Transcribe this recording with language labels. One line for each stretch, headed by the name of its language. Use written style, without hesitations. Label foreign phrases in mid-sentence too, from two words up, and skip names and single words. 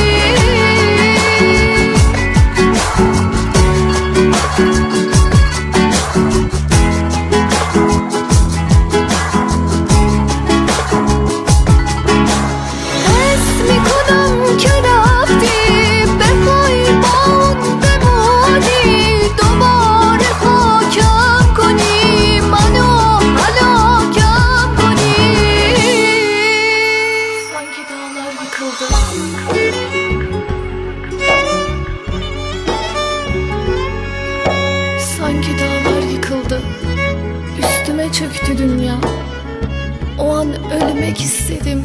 Persian: حس میکنم که رفتی بخوای با اون بمونی، دوباره پاکم کنی منو، هلاکم کنی.
Turkish: Sanki dağlar yıkıldı. Sanki dağlar yıkıldı. Üstüme çöktü dünya. O an ölmek istedim.